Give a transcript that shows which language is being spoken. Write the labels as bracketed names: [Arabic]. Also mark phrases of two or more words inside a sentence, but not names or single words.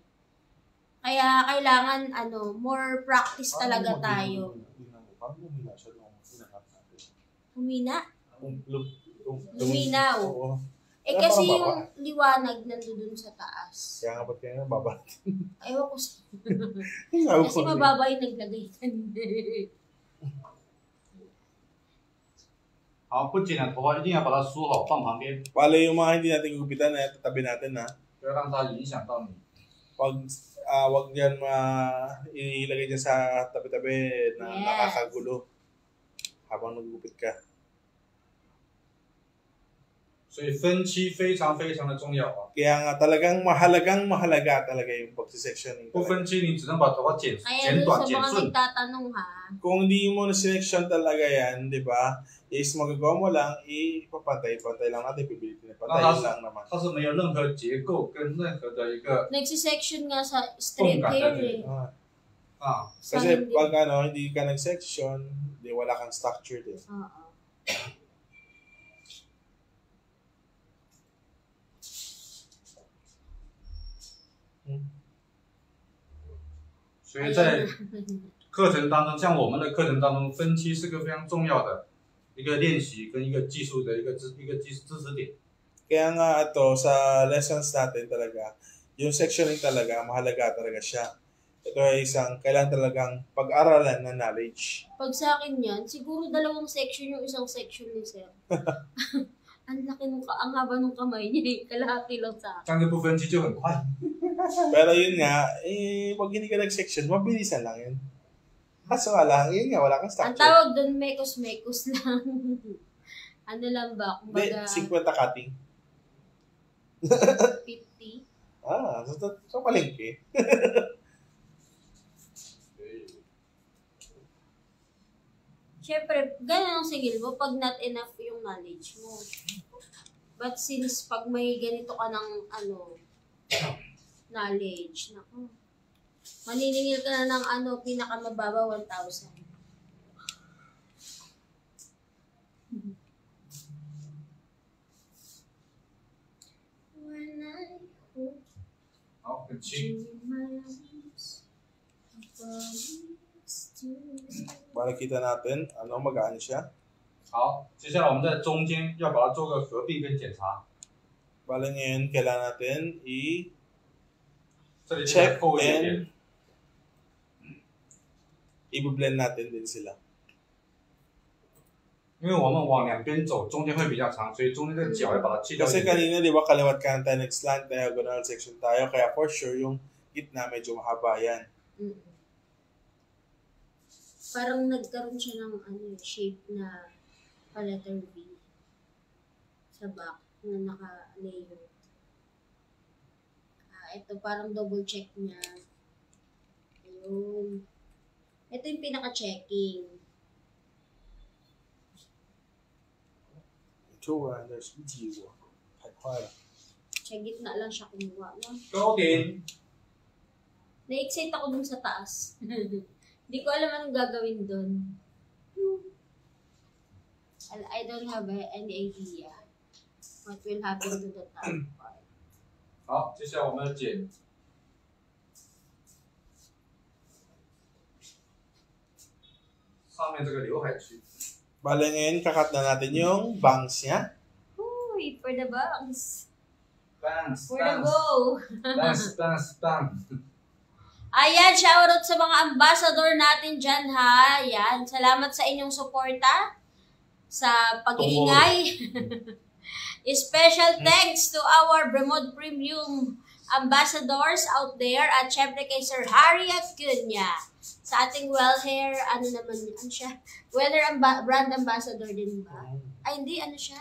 [Filipino] Kaya kailangan [English] more practice [Filipino] talaga tayo. Parang lumina siya nung hinahanap natin. Humina? Luminaw. Luminaw. Oo. Eh Kaya kasi parang yung baba. liwanag nandun sa taas. Kaya nga ba't kaya baba? Ewan ko Sabi kasi ko, mababa yung naglagay. [Chinese] 好，不剪的头发一定要把它梳好，放旁边， [Filipino] Bale, yung mga hindi natin gugupitan na tatabi natin ha. [Chinese] 不要让它影响到你。 [Filipino] Wag yan ilagay dyan sa tabi-tabi na Yes. nakakagulo habang nagugupit ka. [Chinese] 所以分期非常非常的重要啊！ [Filipino] Kaya nga talagang mahalaga talaga yung pag-sectioning. [Chinese] 不分期，你只能把头发剪 [Filipino] Kaya [Chinese] 剪 [Filipino] dun [Chinese] 短、 [Filipino] sa [Chinese] 剪 [Filipino] mga [Chinese] 顺。 [Filipino] nagtatanong ha, Kung hindi mo na selection talaga yan, di ba? Is magagawa mo lang, ipapantay-pantay lang natin, pipilitin na pantay lang naman. [Chinese] 它是没有任何结构跟任何的一个 [Filipino] nagsisection nga sa [English] straight hair [Filipino] eh. Ah, 啊， kasi pag hindi ka nag-section, di wala kang structure din. Oo. [Chinese] 所以在课程当中，像我们的课程当中，分期是个非常重要的一个练习跟一个技术的一个知识点。 [Filipino] Kaya nga ito, sa lessons natin talaga, yung sectioning talaga, mahalaga talaga siya. Ito ay kailangan talagang pag-aralan na knowledge. Pag sa akin yan, siguro 2 section yung isang section ni Sir. Ang haba nung kamay niya eh. Kalahati lang sa akin. [Chinese] 这样就不分期就很快。 [Filipino] Pero yun nga, pag hindi ka nag-section, mabilisan lang yun. Kaso nga lang, yun nga, wala kang Ang structure. tawag doon, mekos-mekos lang. Ano lang ba? Hindi, Kumbaga, 50 cutting. 50. So palengke. Siyempre, ganun ang sigil mo pag [English] not enough [Filipino] yung knowledge mo. [English] But since [Filipino] pag may ganito ka ng knowledge, naku, maniningil ka na ng pinakamababa 1,000. [English] When I hold [Chinese] 好，很轻。 [English] you in my arms, I promise to [Filipino] Para kita natin, magaan siya. [Chinese] 好，接下来我们在中间要把它做个合并跟检查。 [Filipino] Bale ngayon, kailangan natin [Chinese] 这里 [Filipino] check [Chinese] 厚一点 [Filipino] and i-blend natin din sila. [Chinese] 因为我们往两边走，中间会比较长，所以中间这个角要把它切掉一 [Filipino] Kasi [Chinese] 点。 [Filipino] kanina, di ba, kaliwat kanan tayo, nag-slant, [English] diagonal section [Filipino] tayo, kaya [English] for sure, [Filipino] yung gitna medyo mahaba yan. Parang nagkaroon siya ng shape na letter V sa back na naka-layer. Ito parang double check niya. Ayun. Ito yung pinaka-checking. Sa gitna lang siya kumuha. No? [Chinese] 高点， [Filipino] Na-excite ako dun sa taas. Hindi ko alam anong gagawin dun. [English] I don't have any idea what will happen to the top part. [Chinese] 好，接下来我们要剪。上面这个刘海区。 [Filipino] Bale ngayon, kakat na natin yung bangs niya. Uy, [English] for the bangs. [Filipino] Bangs, [English] For the go. [Filipino] bangs. Ayan, shoutout sa mga ambassador natin dyan ha. Ayan, salamat sa inyong suporta sa pag-iingay. [English] Special thanks to our Bremod Premium ambassadors out there [Filipino] at syempre kay [English] Sir Harry Acuña. [Filipino] Sa ating well hair, ano naman yan siya? Well hair [English] brand ambassador [Filipino] din ba? Ay, hindi, ano siya?